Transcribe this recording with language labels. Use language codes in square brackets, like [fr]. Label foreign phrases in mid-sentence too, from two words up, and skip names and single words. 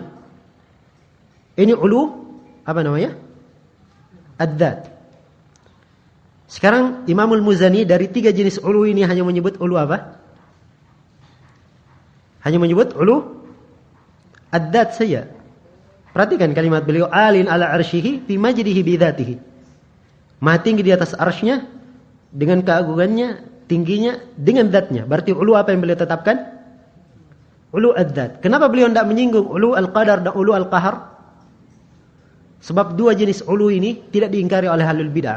[id] Ini ulu, apa namanya? Ad-dzat. Sekarang Imamul Muzani dari tiga jenis ulu ini hanya menyebut ulu apa? Hanya menyebut [ar] علو الذات [id] saja. Perhatikan kalimat beliau, [ar] عال على عرشه في مجده بذاته. [id] Maha tinggi di atas arsy-Nya dengan keagungannya, tingginya dengan zatnya. Berarti ulu apa yang beliau tetapkan? [ar] علو الذات. [id] Kenapa beliau tidak menyinggung [ar] علو القدر [id] dan [ar] علو القهر? [id] Sebab dua jenis ulu ini tidak diingkari oleh [ar] أهل البدعة.